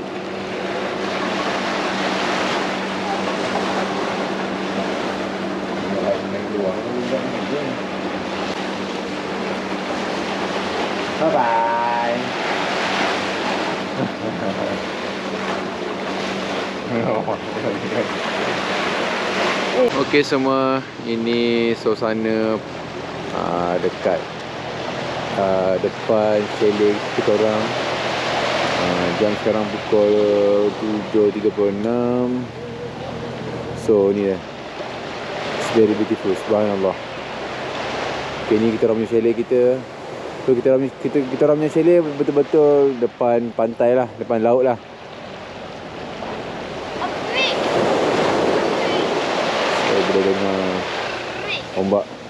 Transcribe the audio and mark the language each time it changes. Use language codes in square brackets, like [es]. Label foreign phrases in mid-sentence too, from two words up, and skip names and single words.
[en] Bye-bye. [ms] Okey semua, ini suasana dekat depan chalet kita orang. Jam sekarang pukul 7.36. So ni dah. [en] It's very beautiful, subhanallah. [ms] Okay, ni kita orang punya chalet kita. So kita orang punya chalet betul-betul depan pantai lah, depan laut lah. So boleh dengar ombak.